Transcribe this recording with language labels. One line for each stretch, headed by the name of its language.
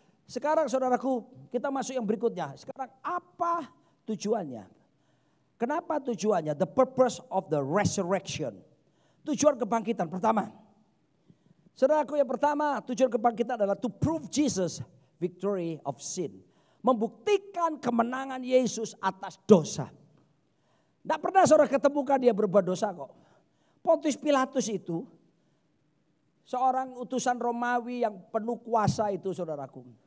Indonesian: Sekarang saudaraku, kita masuk yang berikutnya. Sekarang apa tujuannya? Kenapa tujuannya?
English: The purpose of the resurrection.
Indonesian: Tujuan kebangkitan pertama. Saudaraku, yang pertama tujuan kebangkitan adalah
English: to prove Jesus victory of sin.
Indonesian: Membuktikan kemenangan Yesus atas dosa. Tidak pernah saudara ketemukan dia berbuat dosa kok. Pontius Pilatus itu seorang utusan Romawi yang penuh kuasa itu saudaraku.